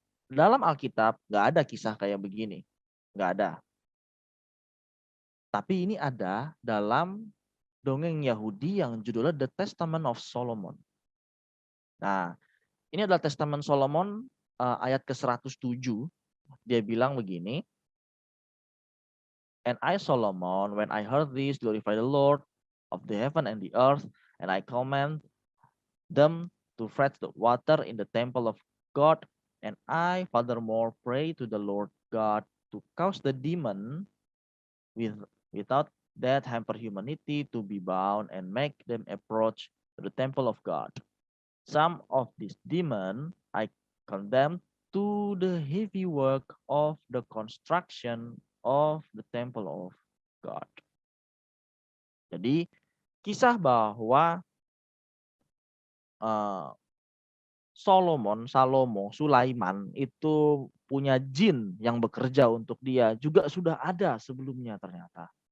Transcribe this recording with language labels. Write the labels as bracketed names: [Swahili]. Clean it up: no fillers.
[Indonesian] Dalam Alkitab nggak ada kisah kayak begini. Nggak ada. Tapi ini ada dalam dongeng Yahudi yang judulnya The Testament of Solomon. Nah, ini adalah Testament Solomon ayat ke-107. Dia bilang begini. [English] And I Solomon, when I heard this, glorify the Lord of the heaven and the earth, and I command them to fetch the water in the temple of God, and I furthermore pray to the Lord God to cause the demon without that hamper humanity to be bound and make them approach to the temple of God. Some of these demons I condemn to the heavy work of the construction of the temple of God. [Indonesian] Jadi kisah bahwa Sulaiman itu punya jin yang bekerja untuk dia juga sudah ada sebelumnya ternyata.